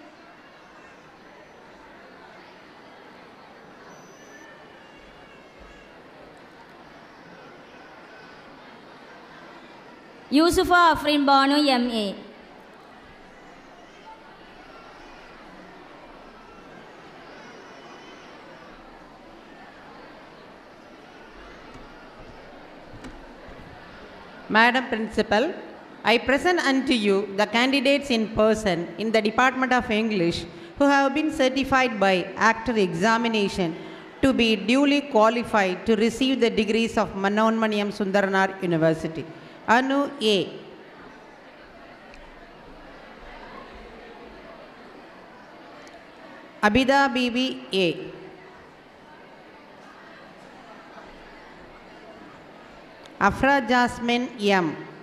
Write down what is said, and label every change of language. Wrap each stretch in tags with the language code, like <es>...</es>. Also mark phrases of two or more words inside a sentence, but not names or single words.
<en>Yusufa Afrin Banu MA. Madam Principal, I present unto you the candidates in person in the Department of English who have been certified by after examination to be duly qualified to receive the degrees of Mannonmaniyam Sundaranar University. Anu A. Abida Bibi A. Afra Jasmine M.</en>